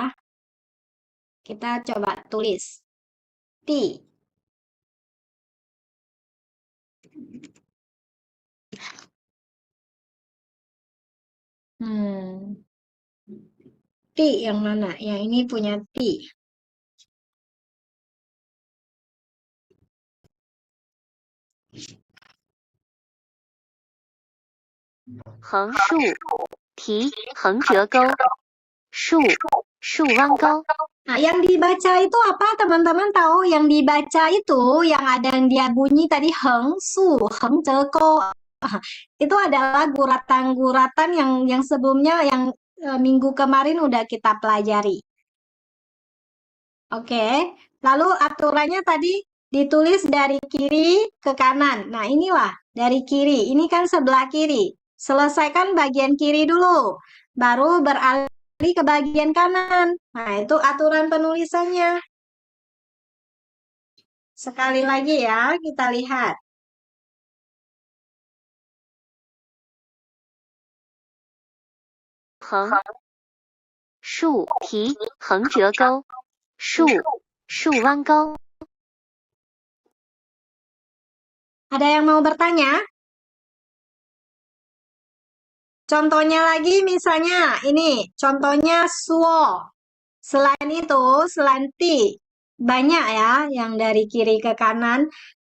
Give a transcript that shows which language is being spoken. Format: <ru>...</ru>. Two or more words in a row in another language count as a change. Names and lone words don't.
<id>Kita coba tulis T. T yang mana? Yang ini punya T.</id> <zh>横竖提横折钩竖竖弯钩</zh> <id>Nah, yang dibaca itu apa? Teman-teman tahu yang dibaca itu yang ada yang dia bunyi tadi</id> <zh>横竖，横折钩.</zh> <id>Itu adalah guratan-guratan yang sebelumnya yang minggu kemarin udah kita pelajari. Oke, lalu aturannya tadi ditulis dari kiri ke kanan. Nah, inilah dari kiri. Ini kan sebelah kiri. Selesaikan bagian kiri dulu, baru beralih ke bagian kanan. Nah, itu aturan penulisannya. Sekali lagi ya, kita lihat.</id> <zh>横竖提横折钩竖竖弯钩</zh> <id>Ada yang mau bertanya? Contohnya lagi misalnya ini, contohnya suo. Selain itu, selain ti, banyak ya yang dari kiri ke kanan.</id>